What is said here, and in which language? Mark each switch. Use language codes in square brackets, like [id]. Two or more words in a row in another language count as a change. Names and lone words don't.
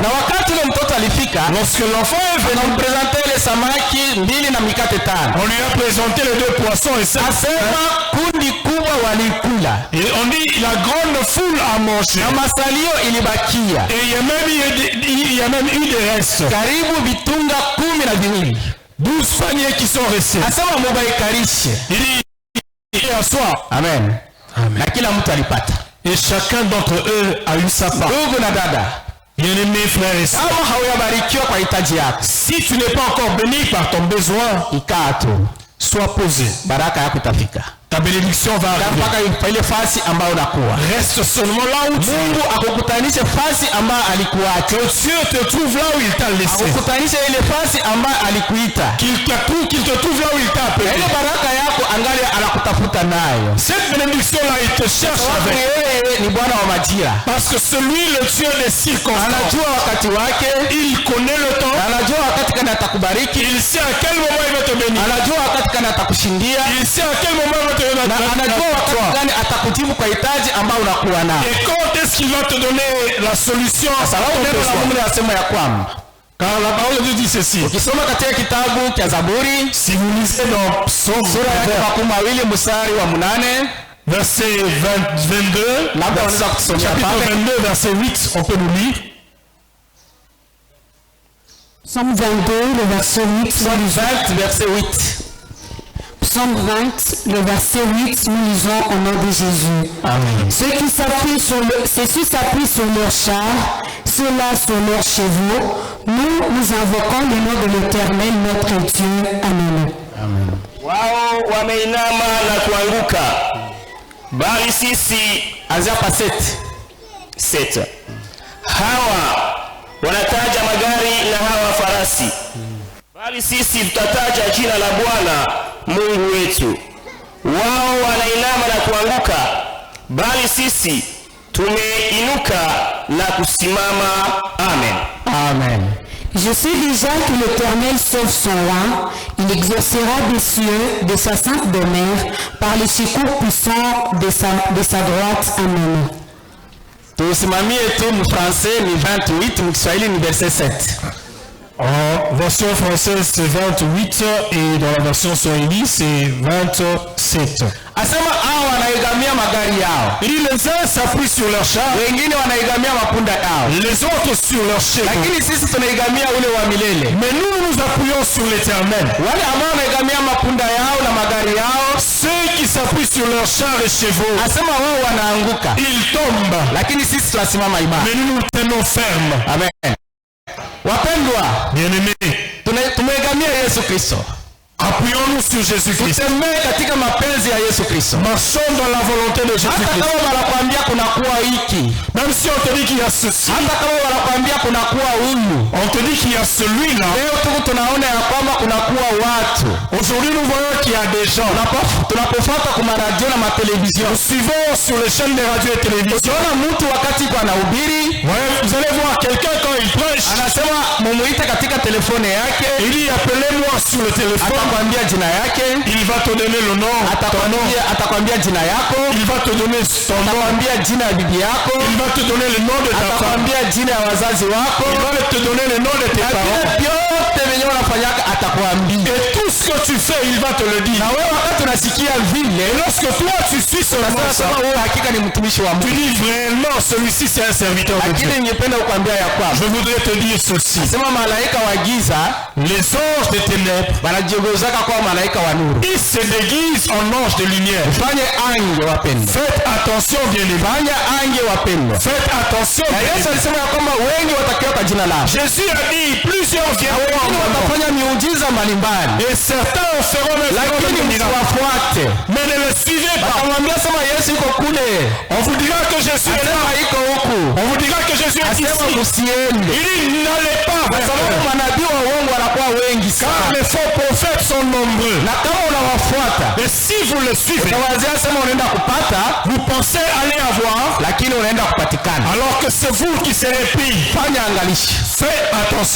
[sw] Na wakati yule mtoto alifika, [fr] lorsque l'enfant est venu, on présentait les [sw] samaki 2 na mikate 5. [fr] On lui a présenté les 2 poissons et 5 [sw] asema kundi kubwa walikula. [fr] Et on dit la grande foule a mangé. [sw] Na masalio ilibakia. [fr] Et il y a même eu des restes. [sw] Karibu vitunga 12. [fr] 12 paniers qui sont restés. [sw] Asema mubaikarishe. [fr] Et à soi. Amen. Amen. [sw] Na kila mtu alipata. [fr] Et chacun d'entre eux a eu sa part. [sw] Ndugu na dada, [fr] bien-aimés frères et sœurs, [sw] kama hauyabarikiwa kwa hitaji yako, [fr] si tu n'es pas encore béni par ton besoin, [sw] ikaa tu, [fr] sois posé. [sw] Baraka yako itafika. [fr] Ta bénédiction va arriver. [sw] Mpaka ile fasi ambayo unakuwa. [fr] Reste seulement là où tu es. [sw] Mungu akukutanishe fasi ambayo alikuacha. [fr] Que Dieu te trouve là où il t'a laissé. [sw] Akukutanishe ile fasi ambayo alikuita. [fr] Qu'il te trouve là où il t'a appelé. [sw] Ile baraka yako angali anakutafuta nayo. [fr] Cette bénédiction là il te cherche avec. [sw] Yeye ni Bwana wa majira. [fr] Parce que celui le Dieu des circonstances. [sw] Anajua wakati wake. [fr] Il connaît le temps. [sw] Anajua wakati kana atakubariki. [fr] Il sait à quel moment il va te bénir. [sw] Anajua wakati kana atakushindia. [fr] Il sait à quel moment il va te [sw] na anajua wakati gani atakujibu kwa hitaji ambao unakuwa nao. [fr] Et quand est-ce qu'il va te donner la solution? [sw] Sababu neno la Mungu linasema ya kwamba, [fr] car la parole de Dieu dit ceci. [sw] Ukisoma katika kitabu cha Zaburi, [fr] si vous lisez dans Psaume [sw] sura ya 20 mstari wa 8, [fr] verset 22, [sw] labda unaweza kutusomea [fr] chapitre 22 verset 8, on peut nous lire. Psaume 22, le verset 8. Psaume 20, verset 8. Psaume 20, le verset 8, nous lisons au nom de Jésus. Amen. Ceux qui s'appuient sur leurs chars, ceux-là sur leurs chevaux, nous invoquons le nom de l'Éternel, notre Dieu. Amen. Amen. [sw] Wao wameinama na kuanguka, bali sisi azapa 7. Hawa wanataja magari na hawa farasi, bali sisi tutataja jina la Bwana Mungu wetu. Wao wanainama na kuanguka, bali sisi tumeinuka na kusimama. Amen. Amen. [fr] Je sais déjà que l'Éternel sauve son roi, il exaucera des cieux, de sa sainte demeure, par les secours puissants de sa droite. Amen. [sw] Tusimamie tu mfrancais ni 28, mkiswahili ni verset 7. [fr] En version française, c'est 28 et dans la version swahili, c'est 27. [sw] Asema hao wanaigamia magari yao. [fr] Il dit les uns s'appuient sur leur char, [sw] Wengine wanaigamia mapunda yao. [fr] les autres sur leur chevaux. [sw] Lakini sisi tunaigamia ule wa milele. [fr] Mais nous nous appuyons sur l'éternel. [sw] Wale ambao wanaigamia mapunda yao na magari yao, [fr] Ceux qui s'appuient sur leurs chars et chevaux, [sw] asema wao wanaanguka. [fr] ils tombent. [sw] Lakini sisi tunasimama imara. [fr] Mais nous nous tenons fermes. [sw] Amen. Wapendwa, [fr] Bien-aimés, [sw] tumeigamia Yesu Kristo. [fr] appuyons-nous sur Jésus-Christ. [sw] Tutembee katika mapenzi ya Yesu Kristo. [fr] Marchons dans la volonté de [sw] Hata [fr] Jésus-Christ. [sw] kama wanakuambia kuna kuwa hiki, [fr] Même si on te dit qu'il y a ceci, [sw] hata kama wanakuambia kuna kuwa huyu, [fr] on te dit qu'il y a celui-là. [sw] leo tu tunaona ya kwamba kuna kuwa watu. [fr] Aujourd'hui, nous voyons qu'il y a des gens. [sw] Tunapofuata kwa radio na matelevision, [fr] Nous suivons sur les chaînes de radio et télévision. [sw] ukiona mtu wakati kwa anahubiri, [fr] Ouais, vous allez voir quelqu'un quand il prêche, [sw] anasema mumuite katika telefone yake, [fr] il dit appelez-moi sur le téléphone, [sw] atakwambia jina yake, [fr] il va te donner le nom, ton nom, [sw] atakwambia jina yako, [fr] il va te donner ton nom, [sw] atakwambia jina ya bibi yako, [fr] il va te donner le nom de ta femme, [sw] atakwambia jina ya wazazi wako, [fr] il va te donner le nom de tes [sw] na [fr] parents. [sw] vile vyote venye unafanyaka atakwambia. [fr] Et tout ce que tu fais, il va te le dire. [sw] Na wewe wakati unasikia vile, [fr] Et lorsque toi tu suis seulement ça, [sw] unasema wewe hakika ni mtumishi wa [fr] tu [sw] Mungu. [fr] dis vraiment celui-ci c'est un serviteur de Dieu. [sw] Lakini ningependa kukwambia ya kwamba [fr] Je voudrais te dire ceci. [sw] sema malaika wa giza [fr] Les anges des ténèbres, [sw] wanajiogozaka kwa malaika wa nuru. [fr] ils se déguisent en anges de lumière. [sw] Fanye ange wapendwa, [fr] Faites attention bien aimés. [sw] fanye ange wapendwa. [fr] Faites attention [sw] Na [fr] bien [sw] Yesu [fr] aimés. [sw] alisema ya kwamba wengi watakiwa kwa jina lako, [fr] Jésus a dit plusieurs viendront en [sw] wengine [fr] mon nom. [sw] watafanya miujiza mbalimbali, [fr] Et certains en feront même [sw] lakini [fr] des miracles. [sw] msiwafuate. [fr] Mais ne le suivez pas. [sw] Watamwambia sema Yesu iko kule, [fr] On vous dira que Jésus est là. [sw] asema iko huku, [fr] On vous dira que Jésus est [sw] asema [fr] ici. [sw] msiende, [fr] Il dit n'allez pas [sw] kwa [fr] vers [sw] sababu [fr] eux. [sw] manabii wa uongo wanakuwa wengi [fr] Car [sw] sana, [fr] les faux prophètes sont nombreux. [sw] na kama unawafuata [fr] Mais si vous le suivez, [sw] utawazia sema unaenda kupata, [fr] vous pensez aller avoir, [sw] lakini unaenda kupatikana. [fr] alors que c'est vous qui serez pris. [sw] Fanya angalisho, Faites attention.